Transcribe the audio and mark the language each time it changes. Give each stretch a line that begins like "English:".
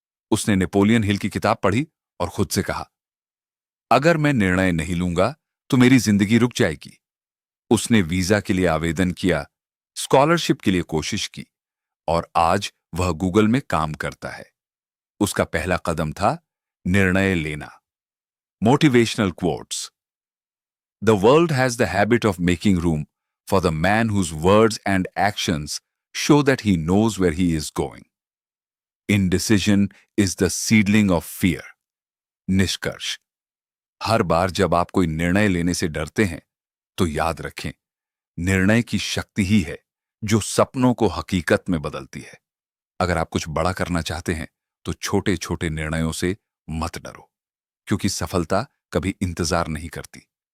Hindi: उसने Napoleon Hill की किताब पढ़ी और खुद से कहा, अगर मैं निर्णय नहीं लूंगा तो मेरी जिंदगी रुक जाएगी। उसने वीजा के लिए आवेदन किया, स्कॉलरशिप के लिए कोशिश की, और आज वह गूगल में काम करता है। उसका पहला कदम था निर्णय लेना।
English: Motivational quotes. The world has the habit of making room for the man whose words and actions show that he knows where he is going. Indecision is the seedling of fear.
Hindi: निष्कर्ष, हर बार जब आप कोई निर्णय लेने से डरते हैं, तो याद रखें, निर्णय की शक्ति ही है जो सपनों को हकीकत में बदलती है। अगर आप कुछ बड़ा करना चाहते हैं, तो छोटे छोटे निर्णयों से मत डरो, क्योंकि सफलता कभी इंतजार नहीं करती।